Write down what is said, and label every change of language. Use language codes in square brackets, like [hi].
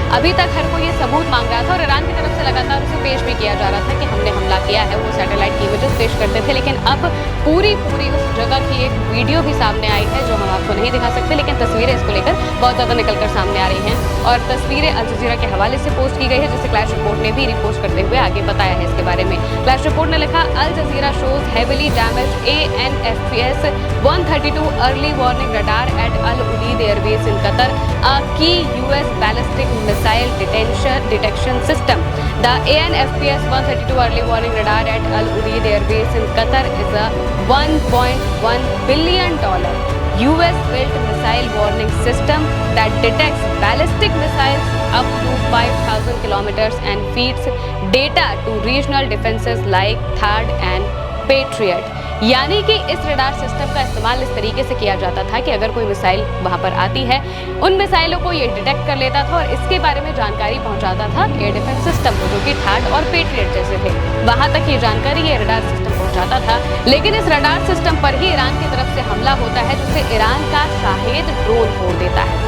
[hi] अभी तक हर कोई ये सबूत मांग रहा था और ईरान की तरफ से लगातार उसे पेश भी किया जा रहा था कि हमने हमला किया है, वो सैटेलाइट की इमेजेस पेश करते थे, लेकिन अब पूरी उस जगह की एक वीडियो भी सामने आई है जो हम आपको नहीं दिखा सकते, लेकिन तस्वीरें इसको लेकर बहुत ज्यादा निकलकर सामने आ रही हैं और तस्वीरें अल जजीरा के हवाले से पोस्ट की गई है, जिसे क्लैश रिपोर्ट ने भी रिपोस्ट करते हुए आगे बताया है इसके बारे में। क्लैश रिपोर्ट ने लिखा, [en] Al Jazeera shows heavily damaged ANFPS 132 early warning radar at Al Udeid airbase in Qatar, a key US ballistic missile detection system. The ANFPS 132 early warning radar at Al Udeid Air Base in Qatar is a $1.1 billion US-built missile warning system that detects ballistic missiles up to 5,000 kilometers and feeds data to regional defenses like THAAD and Patriot। [hi] यानी कि इस radar system का इस्तेमाल इस तरीके से किया जाता था कि अगर कोई मिसाइल वहां पर आती है, उन मिसाइलों को ये डिटेक्ट कर लेता था और इसके बारे में जानकारी पहुंचाता था एयर डिफेंस सिस्टम को, जो कि THAAD और पेट्रियट जैसे थे। वहां तक ये जानकारी ये रडार सिस्टम पहुंचाता था, लेकिन इस रडार सिस्टम पर ही ईरान की तरफ से हमला होता है जिससे ईरान का शाहिद ड्रोन फोड़ देता है।